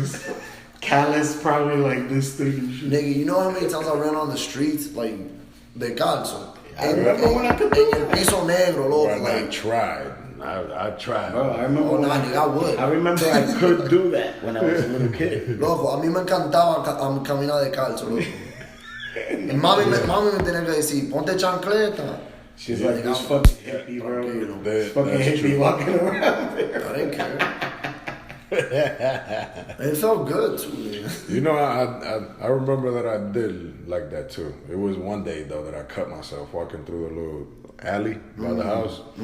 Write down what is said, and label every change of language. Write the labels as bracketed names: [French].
[English] Just callous, probably like this thing and shit. Nigga, you know how many times I ran on the streets, like, [Spanish] de calzo? [English] I remember when I could do that. [Spanish] Piso negro, loco. [English] Bro, I tried. I tried. Bro, I remember. Nigga, I would. I remember I could do that when I was a little kid. [Spanish] Loco, a mí me encantaba caminar de calzo, loco. Y mami me tenía que decir, ponte chancleta. [English] She's like this fucking hippie, bro. This fucking hippie walking around there. I didn't care. It felt good too, man. You know, I remember that I did like that too. It was one day though that I cut myself walking through a little alley by the house.